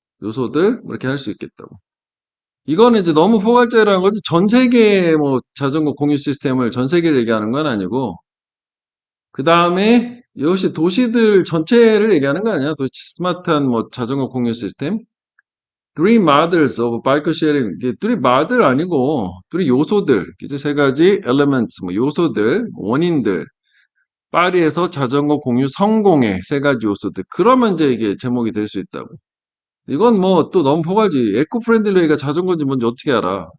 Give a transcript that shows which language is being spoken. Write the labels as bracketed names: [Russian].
[Korean] 요소들, 뭐 이렇게 할 수 있겠다고. 이거는 이제 너무 포괄적이라는 거지. 전 세계 뭐 자전거 공유 시스템을 전 세계를 얘기하는 건 아니고, 그 다음에 이것이 도시들 전체를 얘기하는 거 아니야? 도시 스마트한 뭐 자전거 공유 시스템? [English] Three models of bike sharing. [Korean] 이게 three model 아니고 three 요소들. 이제 세 가지 elements, 뭐 요소들, 원인들. 파리에서 자전거 공유 성공의 세 가지 요소들. 그러면 이제 이게 제목이 될 수 있다고. 이건 뭐 또 너무 포괄지. 에코 프렌들리가 자전거인지 뭔지 어떻게 알아?